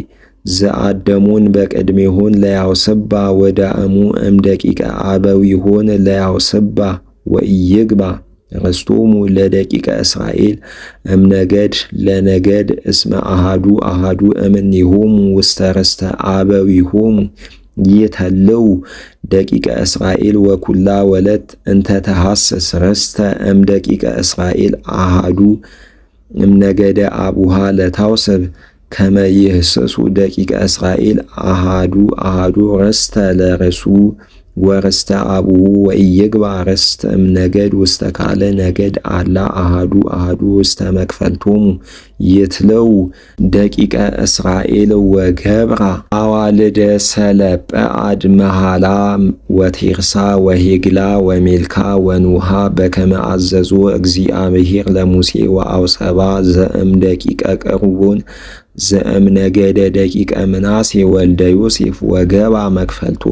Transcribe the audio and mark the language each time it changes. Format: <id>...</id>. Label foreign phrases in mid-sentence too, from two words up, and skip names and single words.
<gez>ዘአደሞን በቅድሜሆን ለያውስባ ወዳእሙ እምደቂቀ አበዊሆን ለያውስባ ወኢይግባ ርስቶሙ ለደቂቀ እስራኤል እምነገድ ለነገድ እስመ አሃዱ እምኔሆሙ ውስተ ርስተ አበዊሆሙ ይተልው ደቂቀ እስራኤል ወኩላ ወለት እንተ ተሐስስ ርስተ እምደቂቀ እስራኤል አሃዱ እምነገደ አቡሃ ለታውስብ ከመ ይህስሱ ደቂቀ እስራኤል አሃዱ ርስተ ለርሱ ወርስተ አቡሁ ወኢይግባ ርስተ እምነገድ ውስተ ካልእ ነገድ አላ አሃዱ ውስተ መክፈልቶሙ ይትለው ደቂቀ እስራኤል ወገብራ አዋልደ ሰለጰዓድ መሃላ ወቴርሳ ወሄግላ ወሜልካ ወኑሃ በከመ አዘዞ እግዚአብሔር ለሙሴ ወአውሰባ ዘእምደቂቀ ቀርቦን ዘእምነገደ ደቂቀ ምናሴ ወልደ ዮሴፍ ወገባ መክፈልቶን</gez>